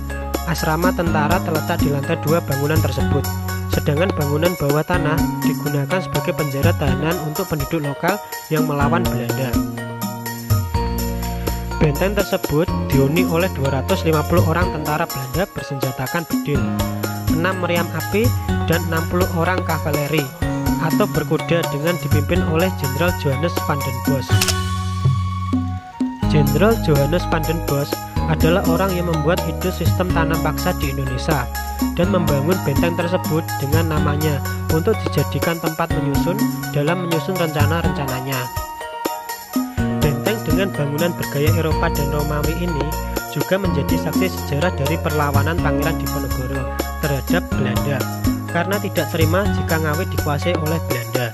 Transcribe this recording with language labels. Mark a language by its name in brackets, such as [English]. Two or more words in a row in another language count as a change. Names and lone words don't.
[Indonesian] Asrama tentara terletak di lantai 2 bangunan tersebut, sedangkan bangunan bawah tanah digunakan sebagai penjara tahanan untuk penduduk lokal yang melawan Belanda. Benteng tersebut dihuni oleh 250 orang tentara Belanda bersenjatakan bedil, 6 meriam api, dan 60 orang kavaleri atau berkuda dengan dipimpin oleh Jenderal Johannes Van den Bosch. Jenderal Johannes Van den Bosch adalah orang yang membuat ide sistem tanam paksa di Indonesia dan membangun benteng tersebut dengan namanya untuk dijadikan tempat menyusun dalam menyusun rencana-rencananya. Benteng dengan bangunan bergaya Eropa dan Romawi ini juga menjadi saksi sejarah dari perlawanan Pangeran Diponegoro terhadap Belanda karena tidak terima jika Ngawi dikuasai oleh Belanda.